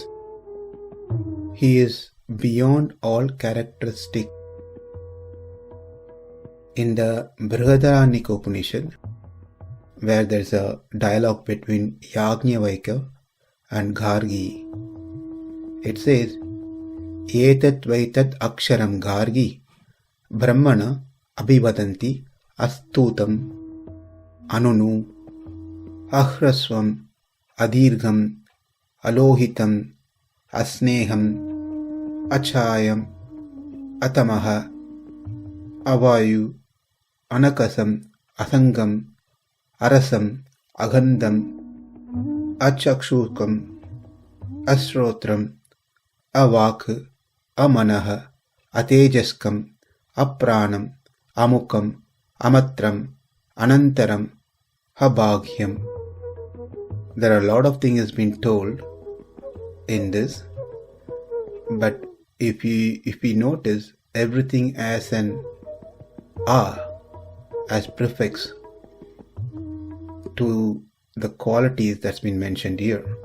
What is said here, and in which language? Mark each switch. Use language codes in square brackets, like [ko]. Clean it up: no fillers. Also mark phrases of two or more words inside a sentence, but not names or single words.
[en] He is beyond all characteristic. In the Brihadaranyaka Upanishad, where there is a dialogue between Yajnavalkya and Gargi, it says, [sa] एतद् वै तद् अक्षरं गार्गि ब्राह्मणा अभिवदन्ति अस्थूलम् अनणु अह्रस्वम् अदीर्घम् अलोहितम् अस्नेहम् अच्छायम् अतमः अवायु अनाकाशम् असङ्गम् अरसम् अगन्धम् अचक्षुष्कम् अश्रोत्रम् अवाक् अमनः अतेजस्कम् अप्राणम् अमुखम् अमात्रम् अनन्तरम् अबाह्यम्. [en] There are a lot of things been told in this, but if we notice everything as an a, as prefix to the qualities that's been mentioned here.